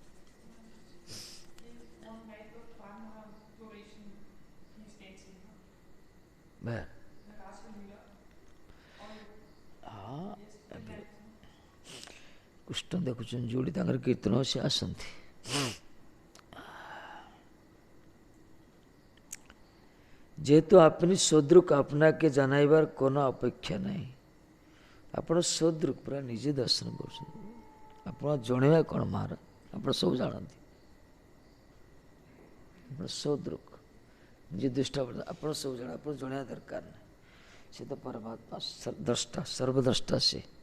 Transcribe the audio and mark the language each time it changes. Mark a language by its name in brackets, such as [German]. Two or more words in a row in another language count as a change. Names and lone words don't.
[Odia] ହଁ, କୃଷ୍ଣ ଦେଖୁଛନ୍ତି, ଯୋଉଠି ତାଙ୍କର କୀର୍ତ୍ତନ ସେ ଆସନ୍ତି। [Bangla] যেহেতু আপনি সদরূপ আপনাকে জানাইবার কোনো [Odia] অপেକ୍ଷା ନାହିଁ। ଆପଣ ସଦୃକ୍ ପୁରା ନିଜେ ଦର୍ଶନ କରୁଛନ୍ତି। ଆପଣ ଜଣେଇବା କ'ଣ ମହାରାଜ? ଆପଣ ସବୁ ଜାଣନ୍ତି। ଆପଣ ସଦୃକ୍ ନିଜେ ଦୃଷ୍ଟା, ଆପଣ ସବୁ ଜାଣ, ଆପଣ ଜଣେଇବା ଦରକାର ନାହିଁ। ସେ ତ ପରମାତ୍ମା ଦ୍ରଷ୍ଟା, ସର୍ବଦ୍ରଷ୍ଟା ସେ।